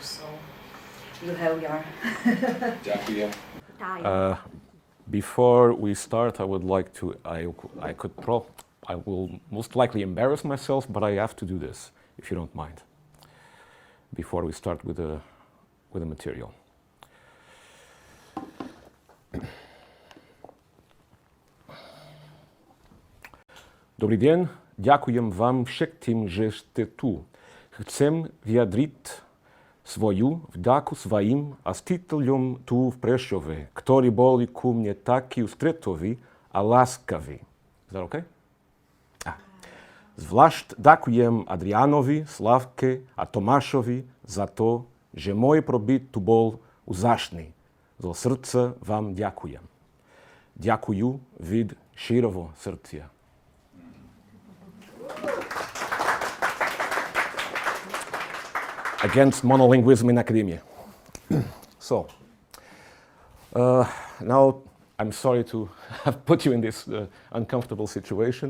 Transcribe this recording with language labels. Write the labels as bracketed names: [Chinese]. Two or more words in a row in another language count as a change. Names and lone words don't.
[English] So you have your time. Before we start, I would like to, I will most likely embarrass myself, but I have to do this, if you don't mind, before we start with the material. [Slovak] Dobrý deň, ďakujem vám všetkým, že ste tu. Chcem vyjadriť svoju vďaku svojim hostiteľom tu v Prešove, ktorí boli ku mne takí ústretoví a láskaví. [English] Is that okay? [Slovak] Zvlášť ďakujem Adrianovi, Slavke a Tomášovi za to, že môj pobyt tu bol úžasný. Zo srdca vám ďakujem. Ďakujem [Ukrainian] від щирого серця. [English] Against monolingualism in academia. So, now I'm sorry to have put you in this uncomfortable situation.